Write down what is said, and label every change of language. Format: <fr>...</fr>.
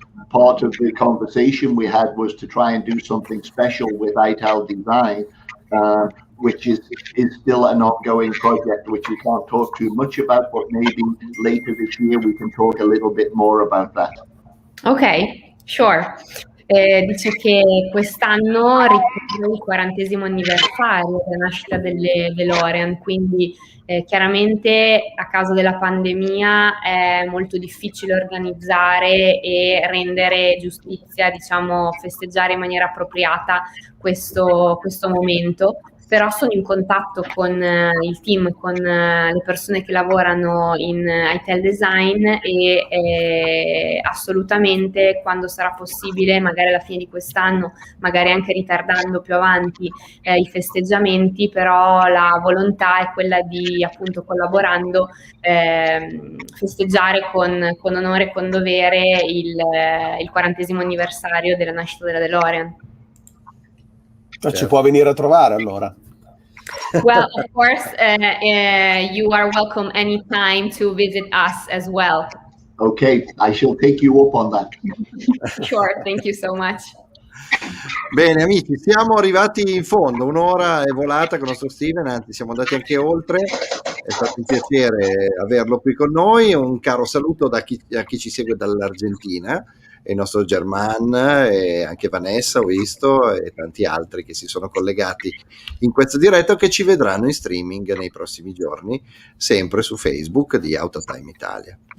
<en>part of the conversation we had was to try and do something special with Ital Design, which is still an ongoing project, which we can't talk too much about, but maybe later this year we can talk a little bit more about that. Ok, sure.</en> <it>Dice che quest'anno ricorre il 40° anniversario della nascita delle DeLorean, quindi chiaramente a causa della pandemia è molto difficile organizzare e rendere giustizia, diciamo, festeggiare in maniera appropriata questo momento. Però sono in contatto con il team, con le persone che lavorano in Ital Design e assolutamente quando sarà possibile, magari alla fine di quest'anno, magari anche ritardando più avanti i festeggiamenti, però la volontà è quella di, appunto, collaborando, festeggiare con onore e con dovere il 40° anniversario della nascita della DeLorean. Ci può venire a trovare allora.</it> <en>Well, of course, you are welcome anytime to visit us as well. Okay, I shall take you up on that. Sure, thank you so much.</en> <it>Bene amici, siamo arrivati in fondo, un'ora è volata con il nostro Steven, anzi siamo andati anche oltre, è stato un piacere averlo qui con noi, un caro saluto a chi ci segue dall'Argentina, e il nostro German e anche Vanessa ho visto e tanti altri che si sono collegati in questa diretta, che ci vedranno in streaming nei prossimi giorni sempre su Facebook di Outatime Italia.</it>